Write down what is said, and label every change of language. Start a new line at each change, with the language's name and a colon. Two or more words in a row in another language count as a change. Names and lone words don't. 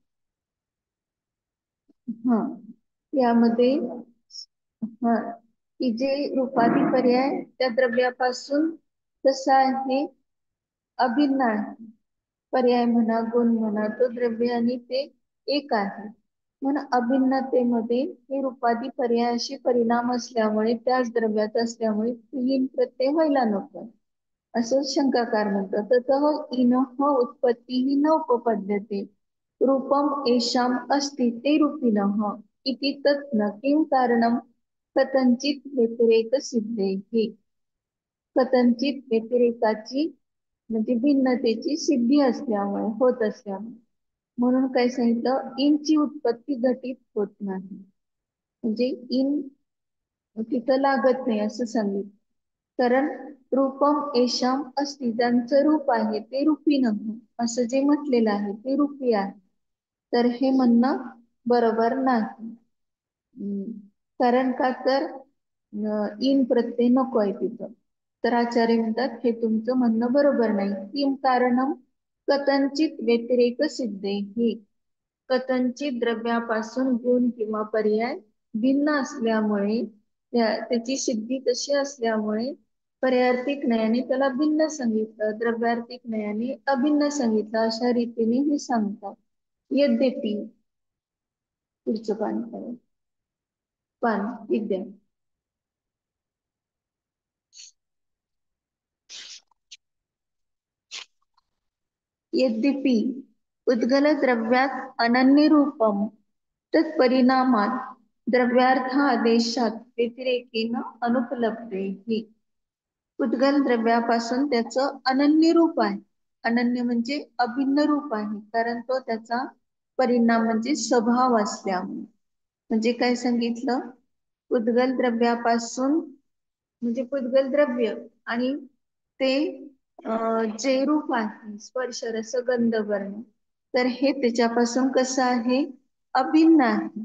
Marathi: हा, यामध्ये हा, की जे रूपादी पर्याय त्या द्रव्यापासून कसा आहे, अभिन्न आहे. पर्याय म्हणा, गुण म्हणा, तो द्रव्य आणि ते एक आहे. म्हणून अभिन्नतेमध्ये हे रूपादी पर्यायाशी परिणाम असल्यामुळे, त्याच द्रव्यात असल्यामुळे तीन प्रत्यय व्हायला नको, असं शंकाकार म्हणतात.
Sanskrit: ततः इनः उत्पत्तीः न उपपद्यते रूपम येषाम अस्ति ते रूपिणः इति तत् न किं कारणं कथंचित व्यतिरेक सिद्धेहि.
Marathi: कथंचित व्यतिरेकाची म्हणजे भिन्नतेची सिद्धी असल्यामुळे, होत असल्यामुळे. म्हणून काय सांगितलं, इनची उत्पत्ती घटित होत नाही. म्हणजे इन तिथं लागत नाही असं सांगितलं.
Sanskrit: कारण रूपम येषाम अस्ति,
Marathi: ज्यांचं रूप आहे ते रूपी नाही असं जे म्हटलेलं आहे ते रूपी आहे. तर हे म्हणणं बरोबर नाही. कारण का तर इन प्रत्यय नको आहे तिथं. तर आचार्य म्हणतात हे तुमचं म्हणणं बरोबर नाही.
Sanskrit: किम कारणम कथंचित व्यतिरेक सिद्धेहि.
Marathi: कथंचित द्रव्यापासून गुण किंवा पर्याय भिन्न असल्यामुळे, त्याची सिद्धी तशी असल्यामुळे पर्यायार्थिक नयाने त्याला भिन्न सांगितलं, द्रव्यार्थिक नयाने अभिन्न सांगितलं, अशा रीतीने हे सांगतात. यद्यपि पुढचं पान करेल, पान विद्या.
Sanskrit: यद्यपि उद्गल द्रव्यात अनन्य रूपम तत्परिणामात द्रव्यार्थादेशात व्यतिरेकेन अनुपलब्धेहि.
Marathi: उद्गल द्रव्यापासून त्याचं अनन्य रूप आहे. अनन्य म्हणजे अभिन्न रूप आहे, कारण तो त्याचा परिणाम म्हणजे स्वभाव असल्यामुळे. म्हणजे काय सांगितलं, उद्गल द्रव्यापासून म्हणजे पुद्गल द्रव्य आणि ते जे रूप आहे स्पर्श रस गंध वर्ण, तर हे त्याच्यापासून कसं आहे, अभिन्न आहे.